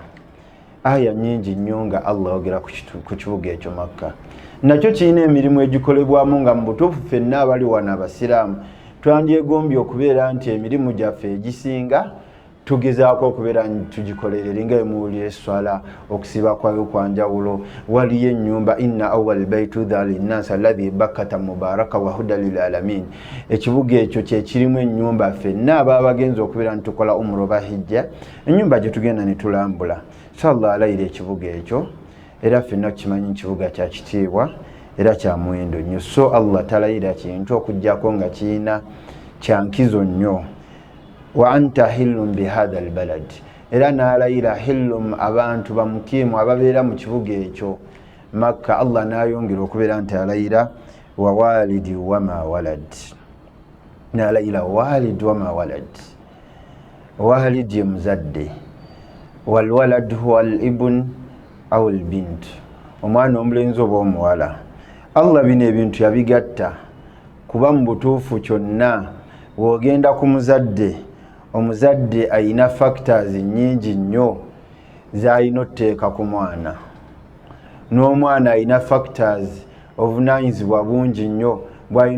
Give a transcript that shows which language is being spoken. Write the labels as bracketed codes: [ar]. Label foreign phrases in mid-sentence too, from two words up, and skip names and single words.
[lg] Aya nyingi nnyo nga Allah ogera ku kibuga ekyo Makka. Nakyo kirina emirimu egikolebwamu nga mu butuufu ffenna abali wano abasiraamu twandyegombye okubeera nti emirimu gyaffe egisinga tugezaako okubeera tugikolerera nga emuwulira esswala, okusiba kwayo kwa njawulo. Waliyo ennyumba [ar] إن أول بيت وضع للناس الذي ببكة مباركا وهدى للعالمين. [lg] Ekibuga ekyo kye kirimu ennyumba ffenna ababa bagenza okubeera nti tukola umra oba hijja, ennyumba gye tugenda ne tulambula. Inshallah alayira ekibuga ekyo, era ffenna kimanyi kibuga kya kitiibwa era kya muwendo nnyo. So Allah talayira kintu okuggyako nga kirina kya nkizo nnyo. [ar] وأنت حل بهذا البلد, [lg] era n'alayira hillum abantu bamukiimu ababeera mu kibuga ekyo Makka. Allah n'ayongera okubeera nti alayira [ar] ووالد وما ولد, [lg] n'alayira [ar] ووالد وما ولد. [lg] Walid ye muzadde, [ar] والولد هو الابن أو البنت, [lg] omwana omulenzi oba omuwala. Allah bino ebintu yabigatta kuba mu butuufu kyonna wogenda ku muzadde, omuzadde ayina factors nyingi nnyo z'alina otteeka ku mwana, n'omwana ayina factors obuvunaanyizibwa bungi nnyo bw'alina okutuukiriza.